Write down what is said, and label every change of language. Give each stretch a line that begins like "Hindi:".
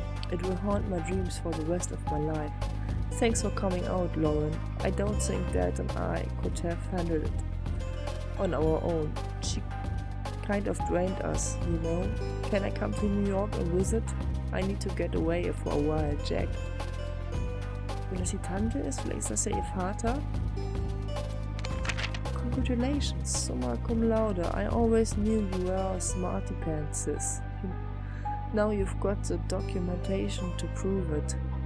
English: It will haunt my dreams for the rest of my life. Thanks for coming out, Lauren. I don't think Dad and I could have handled it on our own. She kind of drained us, you know. Can I come to New York and visit? I need to get away for a while, Jack.
German: Wenn das die Tante ist, vielleicht ist das ja ihr Vater.
English: Congratulations, summa cum laude. I always knew you were a smarty pants, sis. Now you've got the documentation to prove it.